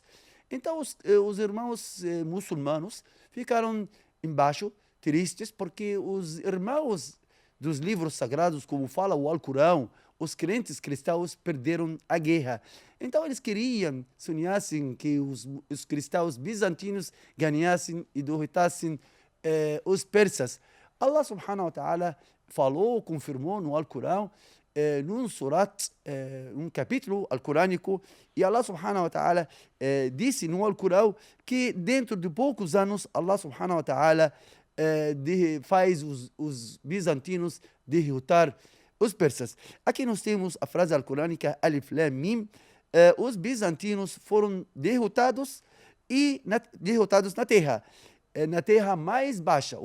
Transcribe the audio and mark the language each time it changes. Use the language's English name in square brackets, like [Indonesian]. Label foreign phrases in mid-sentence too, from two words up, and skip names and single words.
[Portuguese] Então os irmãos muçulmanos ficaram embaixo, tristes, porque os irmãos dos livros sagrados, como fala o Alcorão, os crentes cristãos perderam a guerra. Então eles queriam, sonhassem que os cristãos bizantinos ganhassem e derrotassem os persas. [Arabic] الله سبحانه وتعالى [Portuguese] falou, confirmou no Alcorão, num surat, um capítulo alcorânico, e [Arabic] الله سبحانه وتعالى [Portuguese] disse no Alcorão que dentro de poucos anos [Arabic] الله سبحانه وتعالى [Portuguese] faz os bizantinos derrotar os persas. Aqui nós temos a frase alcorânica [Arabic] ألف لام ميم. [Portuguese] Os bizantinos foram derrotados na terra, na terra mais baixa.